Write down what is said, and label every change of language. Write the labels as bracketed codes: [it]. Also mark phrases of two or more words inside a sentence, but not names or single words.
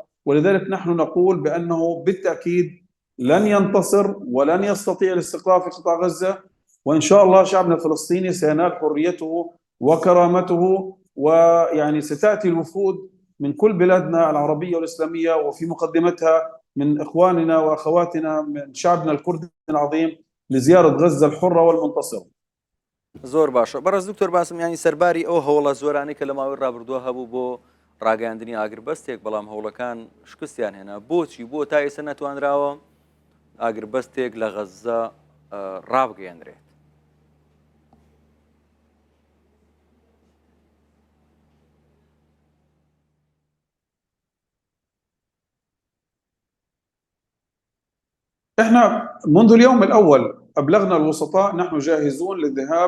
[ar] ولذلك نحن نقول بأنه بالتأكيد لن ينتصر ولن يستطيع الاستقرار في قطاع غزة، وإن شاء الله شعبنا الفلسطيني سينال حريته وكرامته، ستأتي الوفود من كل بلادنا العربية والإسلامية، وفي مقدمتها من إخواننا وأخواتنا من شعبنا الكردي العظيم لزيارة غزة الحرة والمنتصرة. [ckb] زۆر باشە. بەڕێز دکتۆر باسم سەرباری ئەو هەوڵە زۆرانەی کە لە ماوەی ڕابردووە هەبوو بۆ ڕاگەاندنی ئاگربەستێک، بەڵام هەوڵەکان شکستیان هێنا. بۆچی بۆ تا ئێستا نەتوانراوە ئاگربەستێک لە غەزە ڕابگەیەنرێت؟ [ar] احنا منذ اليوم الأول أبلغنا الوسطاء نحن جاهزون للذهاب